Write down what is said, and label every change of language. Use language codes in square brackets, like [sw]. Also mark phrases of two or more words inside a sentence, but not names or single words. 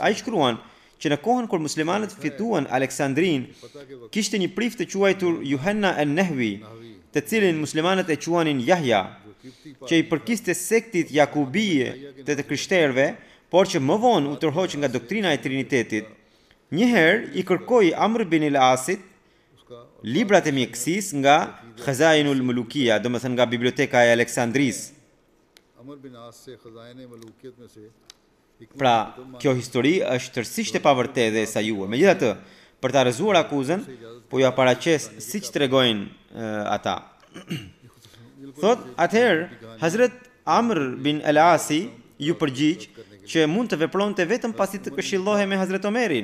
[sq] Ai shkruan që në kohën kur muslimanët fituan Aleksandrin, kishte një prif të quajtur Yuhanna an-Nahwi, të cilin muslimanët e quanin Yahya, që i përkiste sektit Jakubie të krishterëve, por që më vonë u tërhoq nga doktrina e Trinitetit. Njëherë i kërkoi Amr bin al-Asit librat e mjekësisë nga Khazainul Mulukia, domethënë nga biblioteka e Aleksandrisë. [ur] عمرو بن عاص سے خزانے ملوکیت میں سے [sq] Pra, kjo histori është tërësisht e pavërtetë dhe e sajuar. Megjithatë, për ta rrëzuar akuzën, po ja paraqes siç tregojnë ata. Thot, atëherë Hazret Amr bin al-Asi ju përgjigj që mund të vepronte vetëm pasi të këshillohej me Hazret Omerin.